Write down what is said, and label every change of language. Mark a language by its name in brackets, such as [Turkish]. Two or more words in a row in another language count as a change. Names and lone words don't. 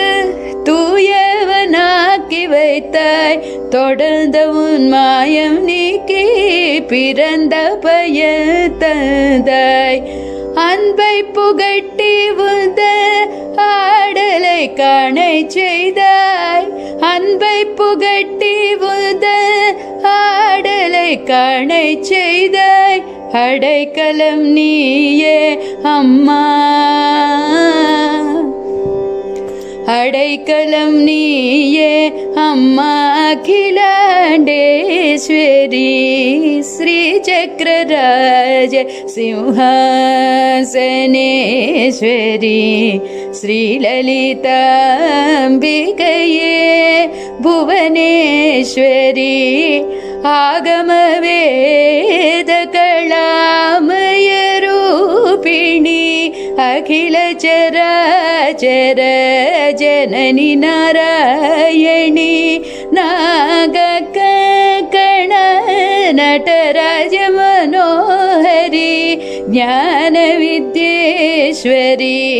[Tamil] தூயவனாக்கி வைத்தாய் தொடர்ந்த உன் மாயம் நீக்கி பிறந்த பயந்தாய் அன்பை புகட்டி உந்த ஆடலை காணை செய்தாய் அன்பை புகட்டி உந்த ஆடலை காணை செய்தாய் அடைக்கலம் நீயே அம்மா அடைக்கலம் நீயே அம்மா அகிலாண்டேஸ்வரி [Sanskrit] श्रीचक्रराज सिंहासनेश्वरी श्रीललिताम्बिकये भुवनेश्वरी आगमवेदकलामयरूपिणी अखिल चराचर जननि नारायणि नागकण नटराज मनोहरि ज्ञान विद्येश्वरि